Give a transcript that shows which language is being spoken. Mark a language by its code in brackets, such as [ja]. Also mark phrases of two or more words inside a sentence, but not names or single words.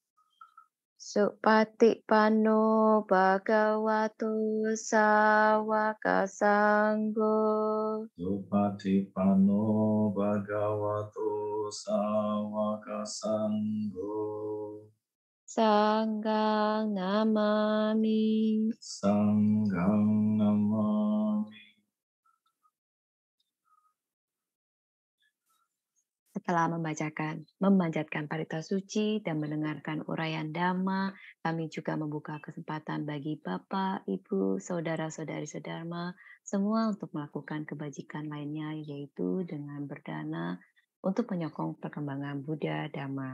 [pi] Supatipanno Bhagavato Sawaka Sangho. Supatipanno Bhagavato Sawaka Sangho. Sanggang namami. Sanggang namami. [id] Setelah memanjatkan parita suci dan mendengarkan uraian Dhamma, kami juga membuka kesempatan bagi Bapak, Ibu, Saudara-saudari sedharma, semua untuk melakukan kebajikan lainnya, yaitu dengan berdana untuk menyokong perkembangan Buddha Dhamma.